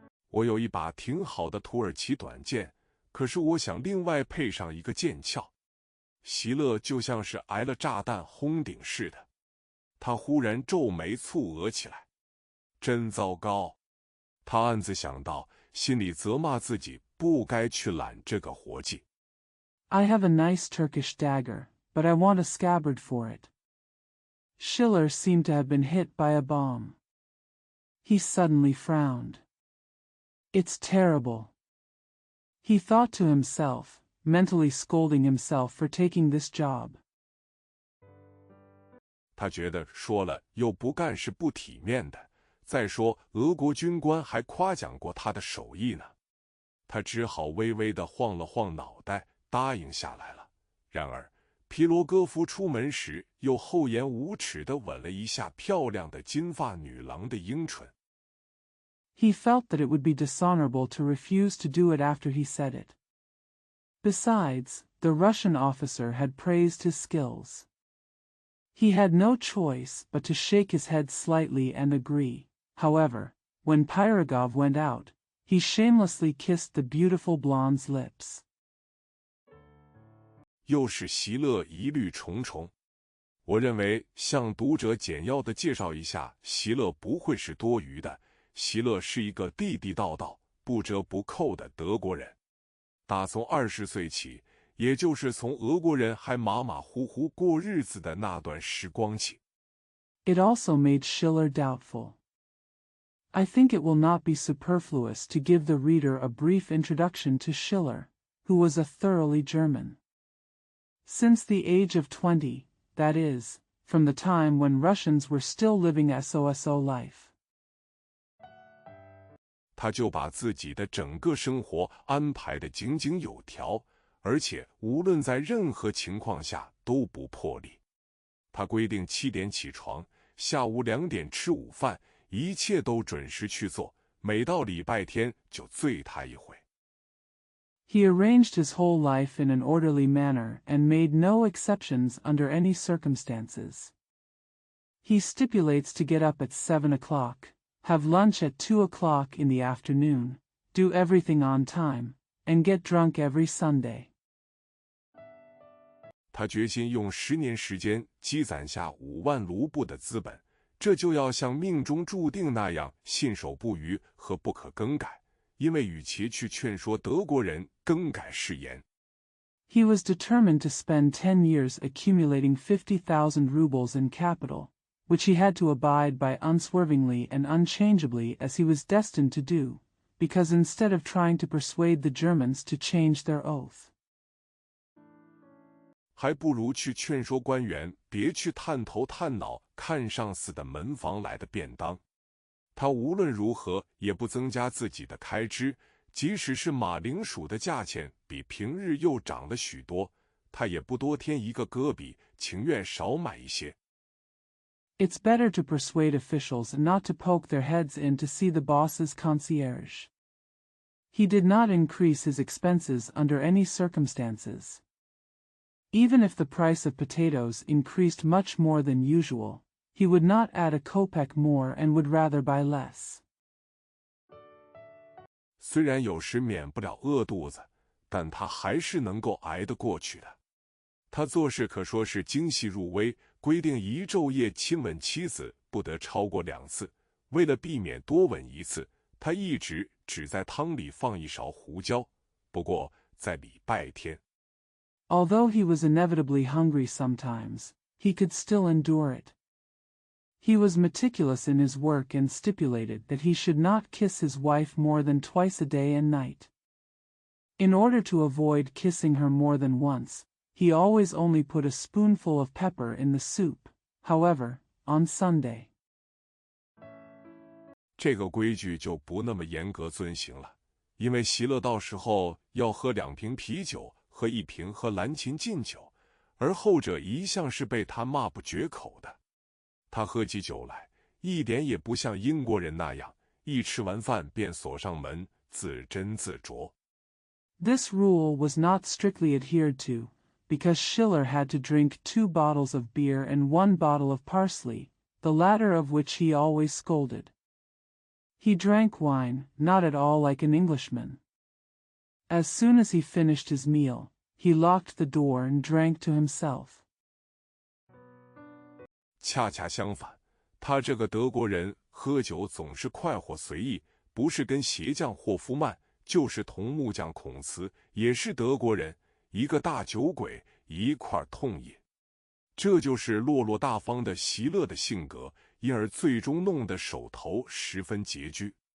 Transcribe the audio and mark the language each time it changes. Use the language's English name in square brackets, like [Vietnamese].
[Chinese] 我有一把挺好的土耳其短剑，可是我想另外配上一个剑鞘。席勒就像是挨了炸弹轰顶似的，他忽然皱眉蹙额起来。真糟糕，他暗自想到，心里责骂自己不该去揽这个活计。 [English] I have a nice Turkish dagger, but I want a scabbard for it. Schiller seemed to have been hit by a bomb. He suddenly frowned. It's terrible. He thought to himself, mentally scolding himself for taking this job. [Chinese] 他觉得说了又不干是不体面的，再说俄国军官还夸奖过他的手艺呢。他只好微微地晃了晃脑袋，答应下来了。然而皮罗戈夫出门时又厚颜无耻地吻了一下漂亮的金发女郎的樱唇。 [English] He felt that it would be dishonorable to refuse to do it after he said it. Besides, the Russian officer had praised his skills. He had no choice but to shake his head slightly and agree. However, when Pirogov went out, he shamelessly kissed the beautiful blonde's lips. [Chinese] 又是席勒疑虑重重。我认为向读者简要地介绍一下，席勒不会是多余的。席勒是一个地地道道、不折不扣的德国人。打从20岁起，也就是从俄国人还马马虎虎过日子的那段时光起。 [English] It also made Schiller doubtful. I think it will not be superfluous to give the reader a brief introduction to Schiller, who was a thoroughly German. Since the age of 20, that is, from the time when Russians were still living SOSO life. [Chinese] 他就把自己的整个生活安排得井井有条，而且无论在任何情况下都不破例。他规定7点起床，下午2点吃午饭，一切都准时去做，每到礼拜天就醉他一回。 [English] He arranged his whole life in an orderly manner and made no exceptions under any circumstances. He stipulates to get up at 7 o'clock, have lunch at 2 o'clock in the afternoon, do everything on time, and get drunk every Sunday. [Chinese] 他决心用10年时间积攒下5万卢布的资本，这就要像命中注定那样信守不渝和不可更改，因为与其去劝说德国人更改誓言。 [English] He was determined to spend 10 years accumulating 50,000 rubles in capital, which he had to abide by unswervingly and unchangeably as he was destined to do, because instead of trying to persuade the Germans to change their oath, [Chinese] 还不如去劝说官员别去探头探脑看上司的门房来的便当。他无论如何也不增加自己的开支，即使是马铃薯的价钱比平日又涨了许多，他也不多添一个戈比，情愿少买一些。 [English] It's better to persuade officials not to poke their heads in to see the boss's concierge. He did not increase his expenses under any circumstances. Even if the price of potatoes increased much more than usual, he would not add a kopeck more and would rather buy less. [Chinese] 虽然有时免不了饿肚子，但他还是能够挨得过去的。他做事可说是精细入微，规定一昼夜亲吻妻子不得超过2次。为了避免多吻1次，他一直只在汤里放1勺胡椒。不过在礼拜天， [English] Although he was inevitably hungry sometimes, he could still endure it. He was meticulous in his work and stipulated that he should not kiss his wife more than twice a day and night. In order to avoid kissing her more than once, he always only put a spoonful of pepper in the soup. However, on Sunday, [Chinese] 这个规矩就不那么严格遵行了，因为席勒到时候要喝2瓶啤酒和1瓶喝蓝琴劲酒，而后者一向是被他骂不绝口的。他喝起酒来，一点也不像英国人那样，一吃完饭便锁上门，自斟自酌。 [English] This rule was not strictly adhered to, because Schiller had to drink 2 bottles of beer and 1 bottle of parsley, the latter of which he always scolded. He drank wine, not at all like an Englishman. As soon as he finished his meal, he locked the door and drank to himself. [Chinese] 恰恰相反，他这个德国人喝酒总是快活随意，不是跟鞋匠霍夫曼，就是同木匠孔茨，也是德国人，一个大酒鬼，一块痛饮。这就是落落大方的席勒的性格，因而最终弄得手头十分拮据。